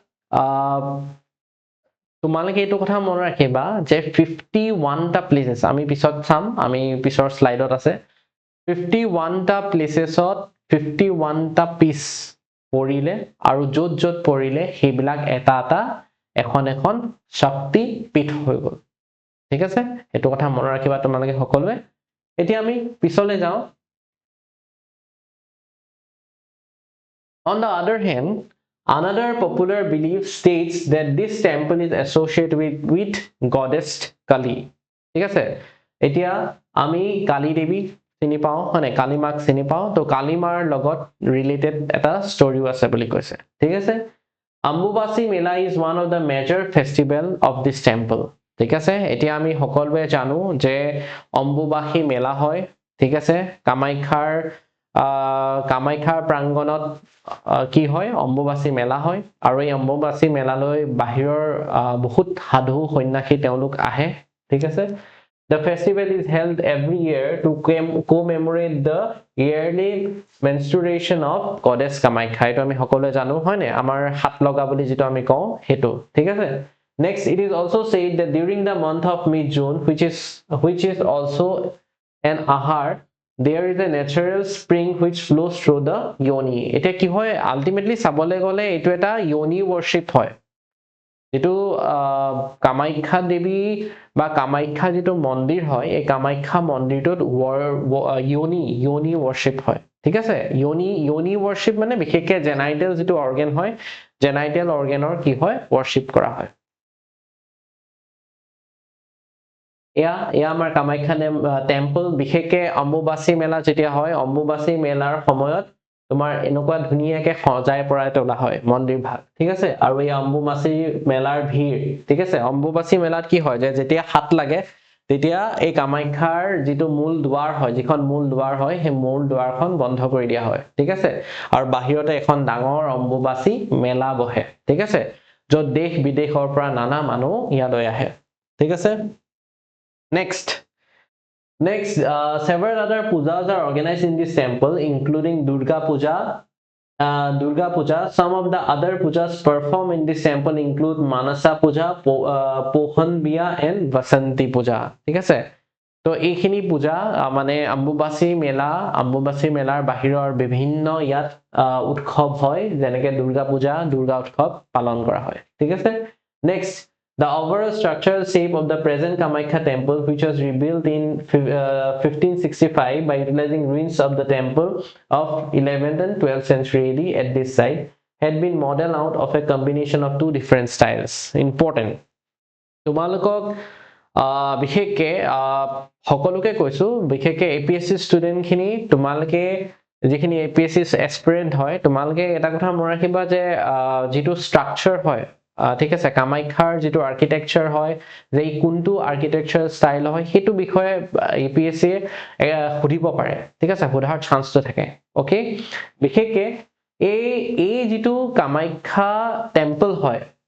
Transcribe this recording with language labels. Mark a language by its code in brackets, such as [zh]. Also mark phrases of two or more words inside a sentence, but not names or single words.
[as] তোমালোকে এইটো কথা মনত ৰাখিবা যে 51 টা প্লেসেস আমি পিছত চাম আমি পিছৰ স্লাইডত আছে 51 টা প্লেসেছত 51 টা পিস পৰিলে আৰু য'ত পৰিলে সেইবিলাক এটা এখন শক্তি পীঠ হৈ গ'ল ঠিক আছে এইটো কথা মনত ৰাখিবা তোমালোকে সকলোৱে এতিয়া আমি পিছলৈ যাওঁ [en] On the other hand, another popular belief states that this temple is associated with goddess Kali. [as] ঠিক আছে এতিয়া আমি কালী দেৱী চিনি পাওঁ মানে কালী মাক চিনি পাওঁ তো কালী মাৰ লগত ৰিলেটেড এটা ষ্টৰিও আছে বুলি কৈছে ঠিক আছে [en] Ambubasi Mela is one of the major festival of this temple [as] ঠিক আছে এতিয়া আমি সকলোৱে জানো যে অম্বুবাসী মেলা হয় ঠিক আছে কামাখ্যাৰ প্ৰাংগণত কি হয় অম্বুবাসী মেলা হয় আৰু এই অম্বুবাসী মেলালৈ বাহিৰৰ বহুত সাধু সন্ন্যাসী তেওঁলোক আহে ঠিক [en] আছে The festival is held every year to commemorate the yearly menstruation of goddess Kamakhya [as] এটো আমি সকলোৱে জানো হয়নে আমাৰ হাত লগা বুলি যেটো আমি কওঁ হেতু ঠিক আছে [en] Next, it is also said that during the month of mid-June, which is also an ahar, there is a natural spring which flows through the yoni. [as] এটা কি হয় ultimately সবলৈ গ'লে এইটো এটা [en] yoni worship [as] hoy. এইটো কামাখ্যা দেৱী বা কামাখ্যা যেটো মন্দিৰ হয়, এই কামাখ্যা মন্দিৰটোত [en] yoni worship [as] hoy. ঠিক আছে [en] yoni worship [as] মানে বিশেষকৈ genital যেটো organ হয় [en] genital organৰ [as] কি হয় worship কৰা হয় এয়া আমাৰ কামাখ্যা টেম্পল বিশেষকে অম্বুবাসী মেলা যেতিয়া হয় অম্বুবাসী মেলাৰ সময়ত তোমাৰ এনেকুৱা ধুনিয়াকে সজাই পৰাই তোলা হয় মন্দিৰ ভাগ ঠিক আছে আৰু এই অম্বুবাসী মেলাৰ ভিৰ ঠিক আছে অম্বুবাসী মেলাত কি হয় যে যেতিয়া হাত লাগে তেতিয়া এই কামাখ্যাৰ যেটো মূল দুৱাৰ হয় যিখন মূল দুৱাৰ হয় সেই মূল দুৱাৰখন বন্ধ কৰি দিয়া হয় ঠিক আছে আৰু বাহিৰতে এখন ডাঙৰ অম্বুবাসী মেলা বহে ঠিক আছে য'ত দেশ বিদেশৰ পৰা নানা মানুহ ইয়ালৈ আহে ঠিক আছে [en] Next, several other pujas are organized in this temple, including Durga Puja. Some of the other pujas performed in this temple include Manasa Puja, Pohan Biya, and Vasanti Puja. [as] ঠিক আছে তো এইখিনি পূজা মানে অম্বুবাসী মেলাৰ বাহিৰৰ বিভিন্ন ইয়াত উৎসৱ হয় যেনেকৈ দুৰ্গা পূজা দুৰ্গা উৎসৱ পালন কৰা হয় ঠিক আছে [en] Next, the overall structural shape of the present Kamakhya temple, which was rebuilt in 1565 by utilizing ruins of the temple of 11th and 12th century AD at this site, had been modeled out of a combination of two different styles. Important. [as] তোমালোকক বিশেষকে সকলোকে কৈছো বিশেষকে APSC ষ্টুডেন্ট খিনি তোমালোকে যিখিনি APSC এসপিৰেন্ট হয় তোমালোকে এটা কথা মনত ৰাখিবা যে যেটো ষ্ট্ৰাকচাৰ হয় ঠিক আছে কামাখ্যাৰ যেটো আৰ্কিটেকচাৰ হয় যে কোনটো [en] architecture style [as] হয় হেতু বিষয়ে APSC সুধিব পাৰে ঠিক আছে সুধাৰ চান্সটো থাকে ওকে বিশেষকে এই যেটো কামাখ্যা টেম্পল হয়